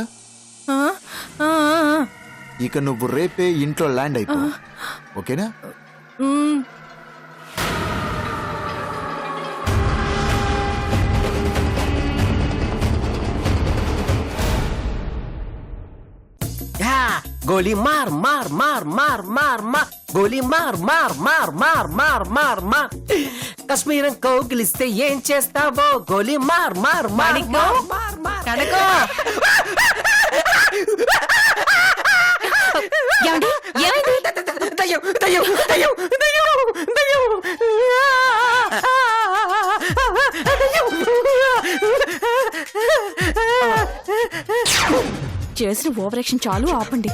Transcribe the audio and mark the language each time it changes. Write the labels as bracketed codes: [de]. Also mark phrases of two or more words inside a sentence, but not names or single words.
[te] ఆ, ఆ, ఆ, ఇక నువ్వు రేపే ఇంట్లో ల్యాండ్ అయిపో, ఓకేనా? ఉమ్. [hi] गोली मार मार मार मार मार मार गोली मार मार मार मार मार मार मार [te] కశ్మీరం కౌగిలిస్తే ఏం చేస్తావో [hi] गोली मार मार मार मार मार मार [te] కనకో, ఏమండి? ఏమైంది? దయ్యం దయ్యం దయ్యం దయ్యం దయ్యం చేసిన ఓవరాక్షన్ చాలు, ఆపండి.